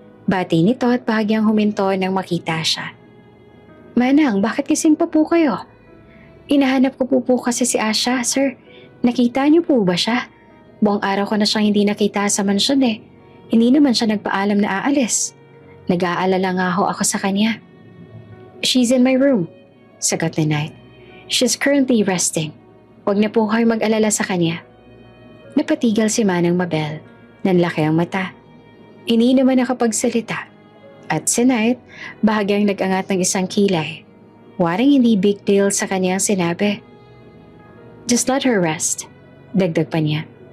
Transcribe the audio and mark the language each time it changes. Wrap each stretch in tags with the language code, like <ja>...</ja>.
<tl>Bati nito at bahagyang huminto nang makita siya. Manang, bakit gising pa po kayo? Inahanap ko po kasi si Asha, sir. Nakita niyo po ba siya? Buong araw ko na siyang hindi nakita sa mansyon eh. Hindi naman siya nagpaalam na aalis. Nag-aalala nga ho ako sa kanya.</tl> <en>She's in my room,</en> <tl>sagot ni Knight.</tl> <en>She's currently resting.</en> <tl>Huwag na po kayo mag-alala sa kanya. Napatigal si Manang Mabel. Nanlaki ang mata. Hindi naman nakapagsalita. At si Knight, bahagyang nag-angat ng isang kilay. Waring hindi big deal sa kanyang sinabi.</tl> <en>Just let her rest,</en> <tl>dagdag pa niya.</tl>